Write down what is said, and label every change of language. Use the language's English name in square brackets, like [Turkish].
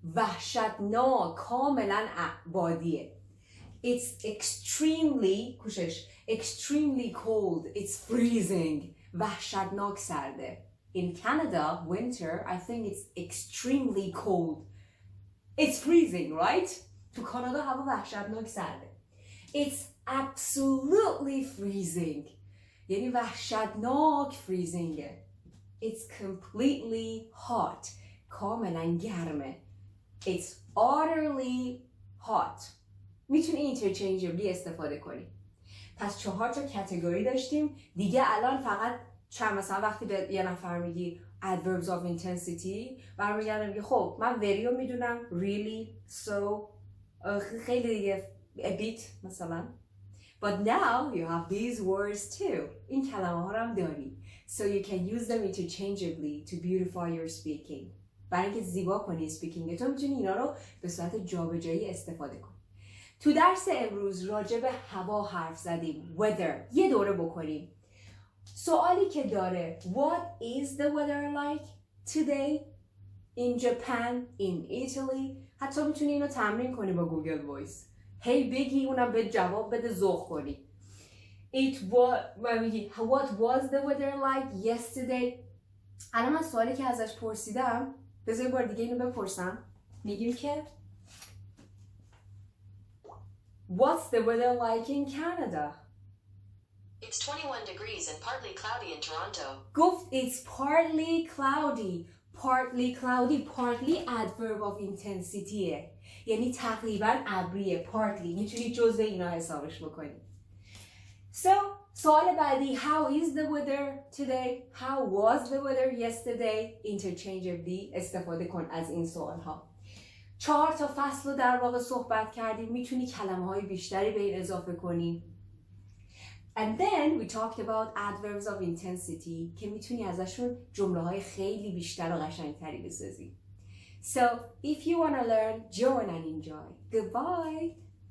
[Persian] وحشتناک. کاملا بادیه. [English] It's extremely cold. It's freezing. [Persian] وحشتناک سرده. [English] In Canada, winter, I think it's extremely cold. It's freezing, right? [Persian] تو کانادا هوا وحشتناک سرده. [English] It's absolutely freezing. [Persian] یعنی وحشتناک freezingه. [English] It's completely hot. [Persian] کاملا گرمه. [English] It's utterly hot. [Persian] میتونی interchangeably استفاده کنی. پس 4 تا کاتگوری داشتیم دیگه. الان فقط مثلا وقتی به یه نفر میگی adverbs of intensity برمیگرده میگه خب من very رو میدونم، really، so، خیلی دیگه a bit مثلا. [English] But now you have these words too. [Persian] این کلمه ها رو هم داری. [English] So you can use them interchangeably to beautify your speaking. [Persian] برای اینکه زیبا کنی speaking تو میتونی اینا رو به صورت جابجایی استفاده کنی. تو درس امروز راجع به هوا حرف زدیم. weather. یه دوره بکنیم. سوالی که داره [English] What is the weather like today in Japan, in Italy؟ [Persian] حتی میتونی اینو تمرین کنی با گوگل وایس. هی بگی اونم به جواب بده، ذوق کنی. [English] What was the weather like yesterday؟ [Persian] الان من سوالی که ازش پرسیدم بذار بار دیگه اینو بپرسم. میگیم که [English] What's the weather like in Canada؟ It's 21 degrees and partly cloudy in Toronto. [Persian] گفت [English] it's partly cloudy. Partly cloudy. Partly adverb of intensityه. [Persian] یعنی تقریبا ابریه. Partly. میتونی جزء اینا حسابش بکنی. [English] So, [Persian] سوال بعدی [English] How is the weather today? How was the weather yesterday? [Persian] Interchangeably استفاده کن از این سوال ها. 4 تا فصل رو در واقع صحبت کردیم. میتونی کلمه های بیشتری به این اضافه کنی. [English] And then we talked about adverbs of intensity [Persian] که میتونی ازشون جمله های خیلی بیشتر و قشنگتری بسازی. [English] So, if you want to learn, join and enjoy. Goodbye!